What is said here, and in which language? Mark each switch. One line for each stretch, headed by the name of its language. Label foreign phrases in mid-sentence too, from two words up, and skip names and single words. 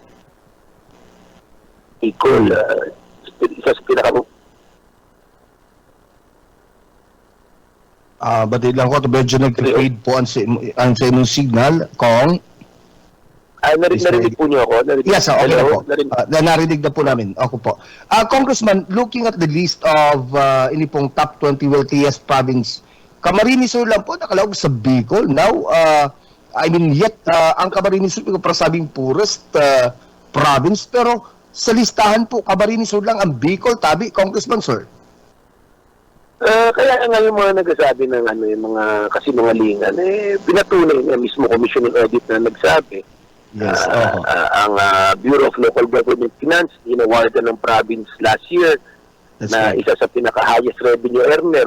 Filipino: Equal, isa sa pinaka- Batid lang ko, medyo nag-fade po ang sa inyong signal, Kong. Narinig po niyo ako? Yes, okay na po. Narinig. Narinig na po namin. Ako po. Congressman,
English: looking at the list of
Bikol: ini pong
English: top 20 wealthiest province,
Filipino: Camarines Sur lang po nakalawag sa Bicol.
English: Now, yet
Filipino: ang Camarines Sur, para sabing poorest province, pero sa listahan po, Camarines Sur lang ang Bicol, tabi, Congressman, sir. Kaya nga yung mga nagsasabi ng yung mga kasinungalingan, pinatunay niya mismo Commission on Audit na nagsabi. Yes, Ang Bureau of Local Government Finance, inawardan ng province last year na isa sa pinaka-
English: highest revenue earner.